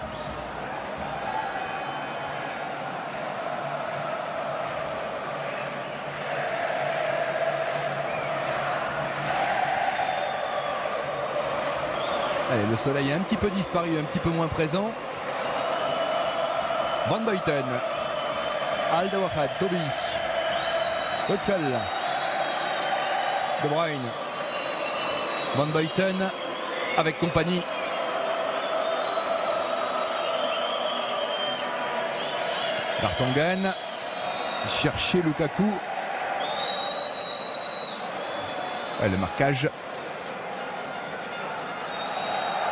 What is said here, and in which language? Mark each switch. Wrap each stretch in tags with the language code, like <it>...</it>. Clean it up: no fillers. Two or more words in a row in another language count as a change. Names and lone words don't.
<fr>Allez, le soleil est un petit peu disparu, un petit peu moins présent. Van Buiten, Alderweireld, Toby, Witsel, De Bruyne, Van Buiten avec Kompany. Vertonghen, chercher Lukaku. Et le marquage.</fr>